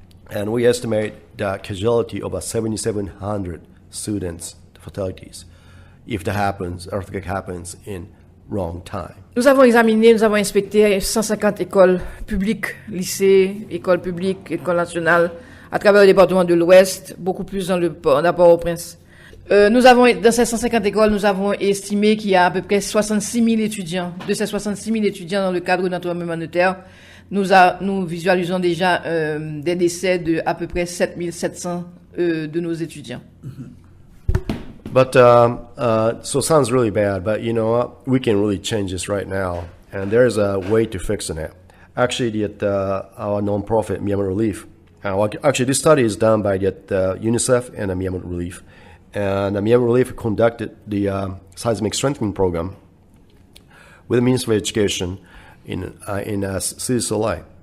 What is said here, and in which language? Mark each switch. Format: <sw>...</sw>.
<en>And we estimate the casualty of about 7,700 students, fatalities, if earthquake happens in wrong time.</en> <fr>Nous avons inspecté 150 écoles publiques, lycées, écoles publiques, écoles nationales, à travers le département de l'Ouest, beaucoup plus dans Port-au-Prince. Dans ces 150 écoles, nous avons estimé qu'il y a à peu près 66 000 étudiants. De ces 66 000 étudiants dans le cadre de notre tremblement de terre, nous visualisons déjà des décès de à peu près 7 700 de nos étudiants.</fr> <en>But so it sounds really bad, but you know what? We can really change this right now, and there's a way to fixing it. Actually, at our nonprofit Myanmar Relief, actually this study is done by UNICEF and Myanmar Relief, and Myanmar Relief conducted the seismic strengthening program with the Ministry of Education in Cité Soleil.</en>